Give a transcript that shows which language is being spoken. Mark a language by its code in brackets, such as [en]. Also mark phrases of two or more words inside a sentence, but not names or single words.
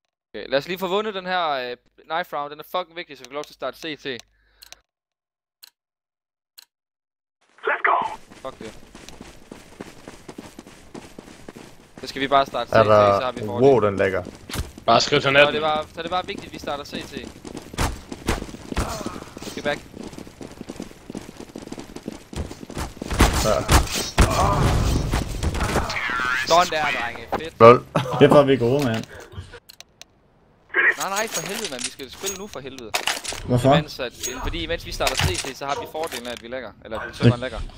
[da] Okay, lad os lige få vundet den her [en] knife round. [da] Den er fucking vigtig, så vi får lov til at starte CT. [en] Let's go. [da] Fuck det. Så skal vi bare starte CT, Er så har der... vi fordel. Wow, den lægger. Bare skriv til Så natten. det er bare vigtigt, at vi starter CT. [en] Get back. [da] Ja. Sådan der, drenge. Fedt. Lol. Det var vi gode, mand. Nej, for helvede, mand. Vi skal spille nu for helvede. Hvorfor? Fordi mens vi starter CT, så har vi fordelen af, at vi lægger. Eller at serveren lægger.